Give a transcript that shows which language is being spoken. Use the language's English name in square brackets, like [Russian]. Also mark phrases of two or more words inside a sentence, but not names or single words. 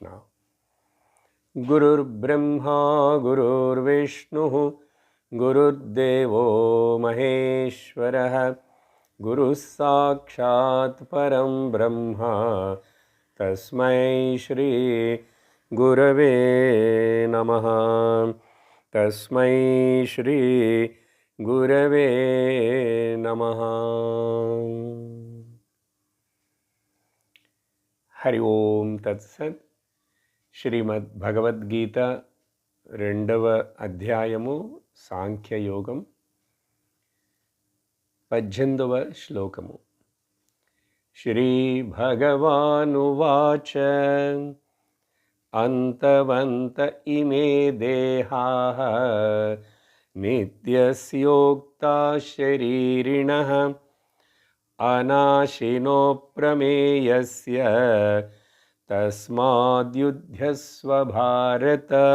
[Sanskrit] गुरुर्ब्रह्मा गुरुर्विष्णुः गुरुर्देवो महेश्वरः गुरुः साक्षात् परं ब्रह्म तस्मै श्री गुरवे नमः। तस्मै श्री गुरवे नमः। हरि ओम तत्सत्। [Telugu] శ్రీమద్ భగవద్గీత రెండవ అధ్యాయము సాంఖ్యయోగం 18వ శ్లోకము. [Sanskrit] श्री भगवानुवाच अन्तवन्त इमे देहाः नित्यस्योक्ता शरीरिणः अनाशिनो प्रमेयस्य तस्माद्युध्यस्व भारत.